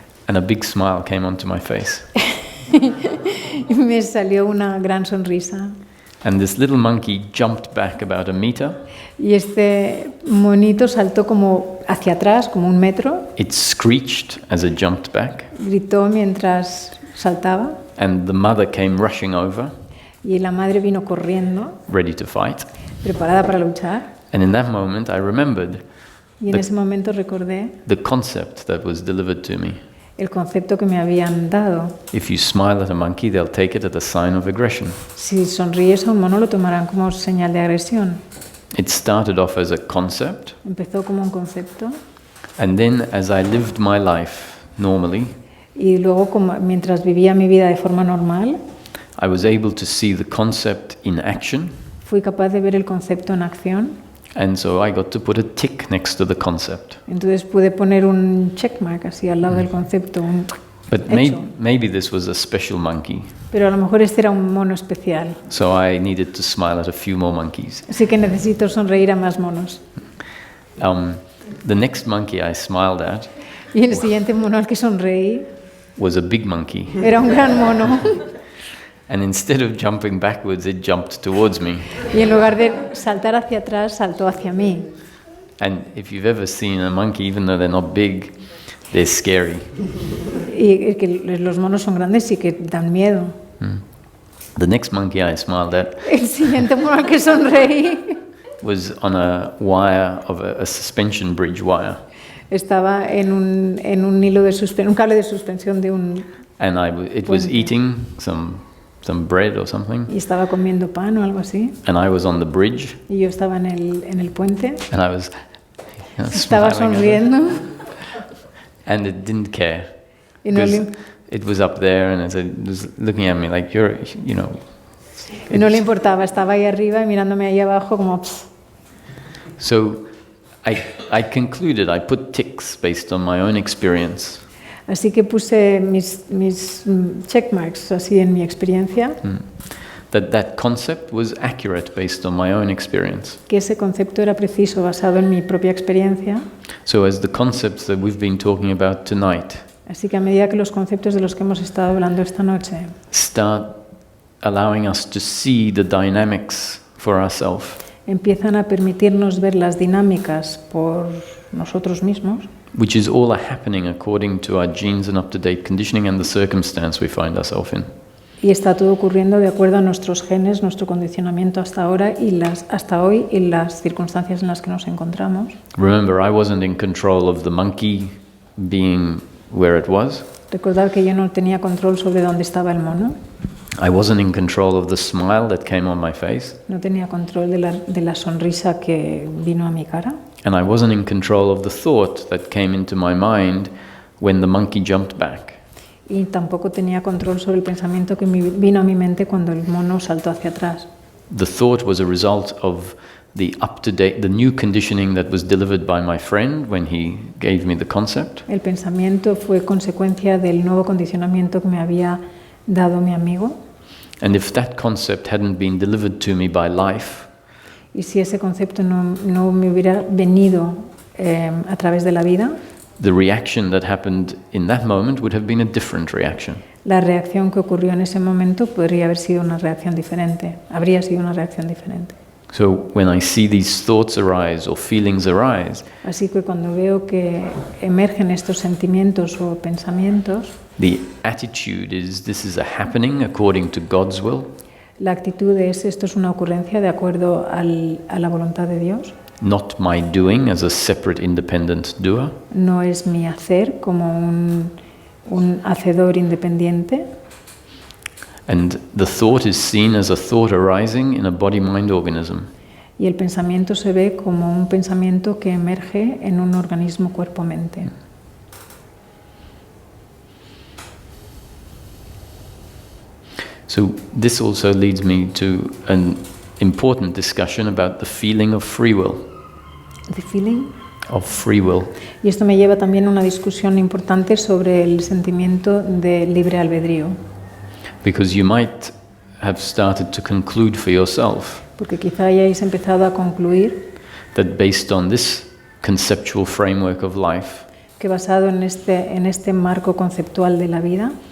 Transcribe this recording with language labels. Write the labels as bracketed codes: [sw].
[en] And a big smile came onto my face. [es] Y me salió una gran sonrisa. [en] And this little monkey jumped back about a meter. [es] Y este monito saltó como hacia atrás, como 1 metro. [en] It screeched as it jumped back. [es] Gritó mientras saltaba. [en] And the mother came rushing over, [es] Y la madre vino corriendo, [en] ready to fight. [es] preparada para luchar. [en] And in that moment, I remembered [es] Y en ese momento recordé [en] the concept that was delivered to me. [es] el concepto que me habían dado. [en] If you smile at a monkey, they'll take it as a sign of aggression. [es] Si sonríes a un mono lo tomarán como señal de agresión. [en] It started off as a concept, [es] Empezó como un concepto [en] and then as I lived my life normally, [es] y luego mientras vivía mi vida de forma normal, [en] I was able to see the concept in action, [es] fui capaz de ver el concepto en acción. [en] and so I got to put a tick next to the concept. [es] Entonces pude poner un checkmark así al lado del concepto, un [en] But [es] hecho. [en] maybe this was a special monkey, [es] Pero a lo mejor este era un mono especial, [en] so I needed to smile at a few more monkeys. [es] así que necesito sonreír a más monos. [en] The next monkey I smiled at [es] Y el siguiente mono al que sonreí [en] was a big monkey, [es] era un gran mono. [en] and instead of jumping backwards, it jumped towards me. [es] Y en lugar de saltar hacia atrás, saltó hacia mí. [en] And if you've ever seen a monkey, even though they're not big, they're scary. [es] Y que los monos son grandes y que dan miedo. [en] The next monkey I smiled at [es] El siguiente mono al que sonreí [en] was on a wire of a suspension bridge wire, [es] estaba en un hilo de un cable de suspensión de un [en] and it was [es] Puente. [en] eating some bread or something, [es] y estaba comiendo pan o algo así. [en] and I was on the bridge, [es] Y yo estaba en el puente, [en] and I was [es] estaba [en] smiling at it, [es] sonriendo [en] and it didn't care. [es] y no [en] Because [es] le, [en] it was up there, and it was looking at me like [es] y no le importaba, estaba ahí arriba y mirándome ahí abajo como "Pss". [en] So I concluded, I put ticks based on my own experience, [es] Así que puse mis checkmarks así en mi experiencia, [en] that concept was accurate based on my own experience. [es] que ese concepto era preciso basado en mi propia experiencia. [en] So as the concepts that we've been talking about tonight [es] Así que a medida que los conceptos de los que hemos estado hablando esta noche [en] start allowing us to see the dynamics for ourselves, [es] empiezan a permitirnos ver las dinámicas por nosotros mismos, [en] which is all happening according to our genes and up-to-date conditioning and the circumstance we find ourselves in. [es] y está todo ocurriendo de acuerdo a nuestros genes, nuestro condicionamiento hasta ahora y hasta hoy y las circunstancias en las que nos encontramos. [en] Remember, I wasn't in control of the monkey being where it was. [es] Recordar que yo no tenía control sobre dónde estaba el mono, [en] I wasn't in control of the smile that came on my face. [es] no tenía control de la sonrisa que vino a mi cara [en] And I wasn't in control of the thought that came into my mind when the monkey jumped back. [es] y tampoco tenía control sobre el pensamiento que vino a mi mente cuando el mono saltó hacia atrás. [en] The thought was a result of the new conditioning that was delivered by my friend when he gave me the concept. [es] El pensamiento fue consecuencia del nuevo condicionamiento que me había dado mi amigo. [en] And if that concept hadn't been delivered to me by life, [es] Y si ese concepto no me hubiera venido a través de la vida, [en] the reaction that happened in that moment would have been a different reaction. [es] la reacción que ocurrió en ese momento podría haber sido una reacción diferente, habría sido una reacción diferente. [en] So when I see these thoughts arise or feelings arise, [es] Así que cuando veo que emergen estos sentimientos o pensamientos, [en] the attitude is this is a happening according to God's will, [es] la actitud es esto es una ocurrencia de acuerdo a la voluntad de Dios, [en] not my doing as a separate independent doer. [es] no es mi hacer como un hacedor independiente. [en] And the thought is seen as a thought arising in a body-mind organism. [es] Y el pensamiento se ve como un pensamiento que emerge en un organismo cuerpo-mente. [en] So this also leads me to an important discussion about the feeling of free will. The feeling. Of free will. [es] Y esto me lleva también a una discusión importante sobre el sentimiento de libre albedrío. [en] Because you might have started to conclude for yourself [es] Porque quizá hayáis empezado a concluir [en] that based on this conceptual framework of life, [es] que basado en este marco conceptual de la vida,